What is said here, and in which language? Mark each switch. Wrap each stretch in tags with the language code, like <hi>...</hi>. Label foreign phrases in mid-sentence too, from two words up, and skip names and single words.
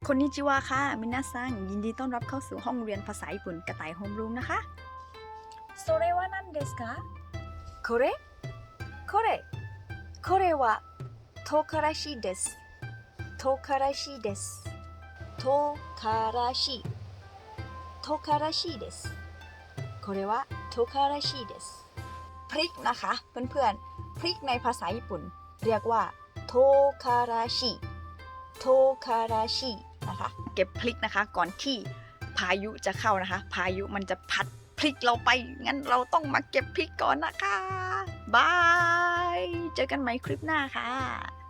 <th>คนนิจิวะค่ะมินาซังยินดีต้อนรับเข้าสู่ห้องเรียนภาษาญี่ปุ่นกระต่ายโฮมรูมนะคะ</th> <ja>それは何ですかこれこれは唐辛子です唐辛子です唐辛子ですこれは唐辛子です</ja> <th>พริกนะคะเพื่อนๆพริกในภาษาญี่ปุ่นเรียกว่าโทคาราชินะคะเก็บพริกนะคะก่อนที่พายุจะเข้านะคะพายุมันจะพัดพริกเราไปงั้นเราต้องมาเก็บพริกก่อนนะคะบายเจอกันใหม่คลิปหน้าค่ะ</th>